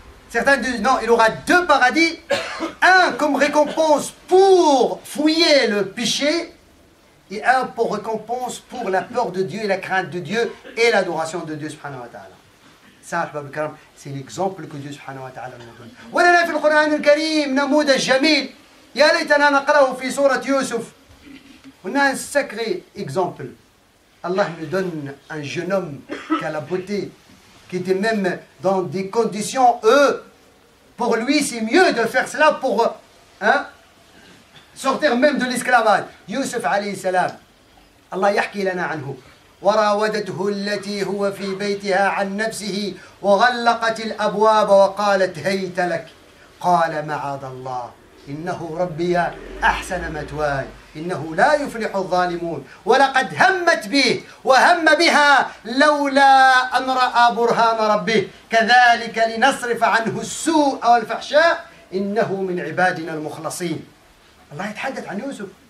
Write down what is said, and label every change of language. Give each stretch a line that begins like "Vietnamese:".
French: Certains disent non, il aura 2 paradis, un comme récompense pour fouiller le péché, et un pour récompense pour la peur de Dieu et la crainte de Dieu et l'adoration de Dieu subhanahu wa ta'ala. Ça, c'est l'exemple que Dieu subhanahu wa ta'ala nous donne.
Arabic: ولنا في القرآن الكريم نموذج جميل يا ليتنا نقرأه في سورة يوسف.
French: On a un sacré exemple. Allah nous donne un jeune homme qui a la beauté, qui était même dans des conditions, pour lui c'est mieux de faire cela pour sortir même de l'esclavage.
Arabic: Yusuf alayhi salam, Allah yahki lana anhu. وراودته التي هو في بيتها عن نفسه وغلقت الأبواب وقالت هيت لك قال معاذ الله إنه ربي أحسن مثواي إنه لا يفلح الظالمون ولقد همت به وهم بها لولا أن رأى برهان ربه كذلك لنصرف عنه السوء والفحشاء إنه من عبادنا المخلصين. الله يتحدث عن يوسف.